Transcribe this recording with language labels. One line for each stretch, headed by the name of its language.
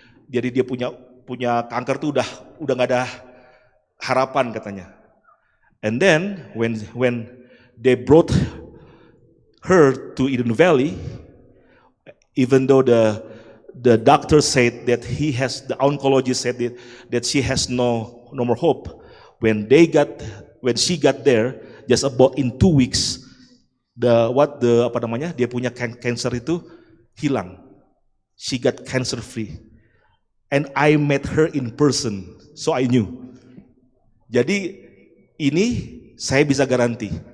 Indonesian: Jadi dia punya kanker itu udah nggak ada harapan katanya.
English: And then when they brought her to Eden Valley, even though the doctor said that the oncologist said that she has no more hope. When she got there, just about in 2 weeks,
Indonesian: dia punya cancer itu hilang.
English: She got cancer free, and I met her in person, so I knew.
Indonesian: Jadi ini saya bisa garansi.